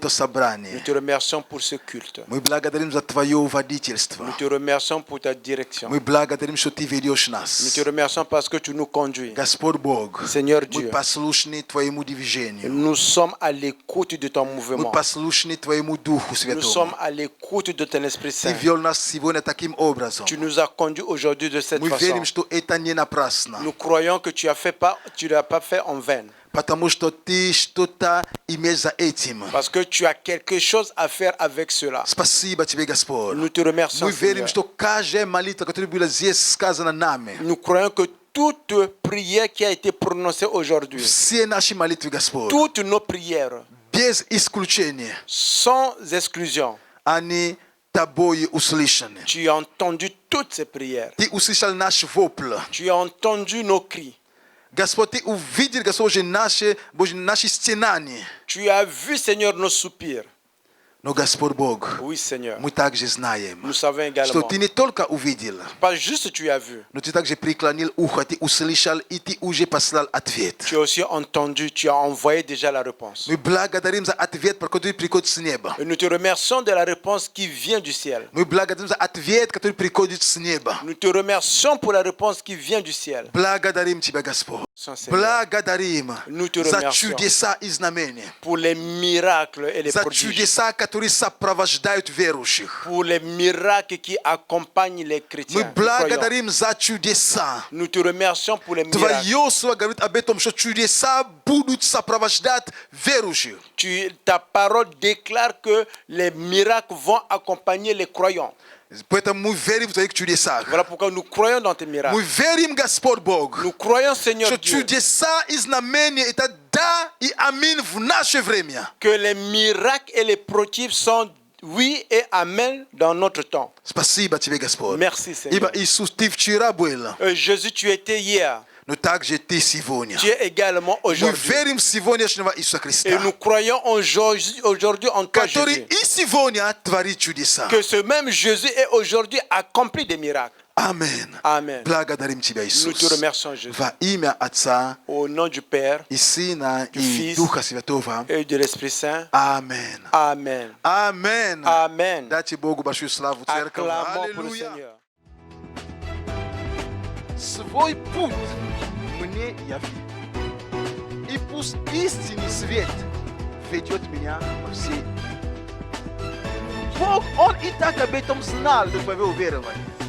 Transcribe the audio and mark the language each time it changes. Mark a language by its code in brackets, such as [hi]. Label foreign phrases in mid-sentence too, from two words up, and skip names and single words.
[fr] Nous [ru] собрание. [fr] te remercions pour ce culte. [ru] Мы благодарим за Твое водительство. [fr] Nous te remercions pour ta direction. [ru] Мы благодарим, что Ты ведешь [fr] Nous [ru] нас. [fr] te remercions parce que tu nous conduis. [ru] Господь Бог, [fr] Seigneur [ru] мы [fr] Dieu, [ru] послушны Твоему движению. [fr] nous sommes à l'écoute de ton [ru] Мы [fr] mouvement. [ru] послушны Твоему Духу [fr] Nous [ru] Святому. [fr] sommes à l'écoute de ton Esprit [ru] Ты [fr] Saint. [ru] вел нас сегодня таким образом. [fr] Tu nous as conduits aujourd'hui de cette [ru] Мы [fr] façon. [ru] верим, что это не напрасно. [fr] Nous croyons que tu ne l'as pas fait en vain. [ru] Потому что Ты что-то имеешь за этим. [fr] Parce que tu as quelque chose à faire avec cela. [ru] Спасибо Тебе, Господь. [fr] Nous te remercions, [ru] Мы верим, [fr] Seigneur. [ru] что каждая молитва, которая была здесь сказана нами, [fr] Nous croyons que toute prière qui a été prononcée aujourd'hui, [ru] все наши молитвы, Господь, [fr] toutes nos prières, [ru] без исключения, [fr] sans exclusion, [ru] они Тобой услышаны. [fr] tu as entendu toutes ces prières. [ru] Ты услышал наш вопль. [fr] Tu as entendu nos cris. [ru] Господь, Ты увидел, Господь, наши стенания. [fr] Tu as vu, Seigneur, nos soupirs. [ru] Но, Господь Бог, [fr] Oui, Seigneur. [ru] мы также знаем, [fr] Nous savons [ru] что [fr] également. [ru] Ты не только увидел, [fr] Pas juste tu as vu. [ru] но Ты также преклонил ухо, Ты услышал, и Ты уже послал ответ. [fr] Tu as aussi entendu, tu as envoyé déjà la réponse. [ru] Мы благодарим за ответ, который приходит с неба. [fr] Et nous te remercions de la réponse qui vient du ciel. [ru] Мы благодарим за ответ, который приходит с неба. [fr] Nous te remercions pour la réponse qui vient du ciel. [ru] Благодарим Тебя, Господь. [fr] Seigneur, [ru] Благодарим [fr] Nous te [ru] за [fr] remercions. [ru] чудеса и знамения. [fr] pour les miracles et les [ru] За [fr] prodiges. [ru] чудеса, которые сопровождают верующих. [fr] Pour les miracles qui accompagnent les [ru] Мы [fr] chrétiens. les croyants. [ru] благодарим за чудеса. [fr] Nous te remercions pour les miracles. [ru] Твое слово говорит об этом, что чудеса будут сопровождать верующих. [fr] Ta parole déclare que les miracles vont accompagner les croyants. [ru] Поэтому мы верим в Твоих чудесах. [fr] Voilà pourquoi nous croyons dans tes miracles. [ru] Мы верим, Господь Бог, [fr] Nous croyons, Seigneur [ru] что [fr] Dieu, [ru] чудеса и знамения – это да и аминь в наше время. [fr] que les miracles et les prodiges sont oui et amen dans notre temps. [ru] Спасибо Тебе, Господь. [fr] Merci, Seigneur. [ru] Ибо Иисус, Ты вчера был, [fr] Jésus, tu étais hier. [ru] но также Ты сегодня. [fr] Tu es également [ru] Мы [fr] aujourd'hui. [ru] верим в сегодняшнего Иисуса [fr] Et [ru] Христа, [fr] nous croyons aujourd'hui en toi, [ru] который [fr] Jésus. [ru] и сегодня творит чудеса. [fr] Que ce même Jésus est aujourd'hui accompli des miracles. [ru] Аминь. [fr] Amen. [ru] Благодарим Тебя, [fr] Nous [ru] Иисус. [fr] te remercions, Jésus. [ru] Во имя Отца [fr] Au nom du Père [ru] и Сына и [fr] Fils [ru] Духа Святого. [fr] et de l'Esprit Saint. [ru] Аминь. [fr] Amen. [ru] Аминь. [fr] Amen. [ru] Дайте Богу большую славу, церковь. [fr] Acclamons pour le [ru] Аллилуйя. [fr] Seigneur. [ru] Свой путь мне яви. И пусть истинный свет ведет меня по всей. Бог, Он и так об этом знал до твоего уверования.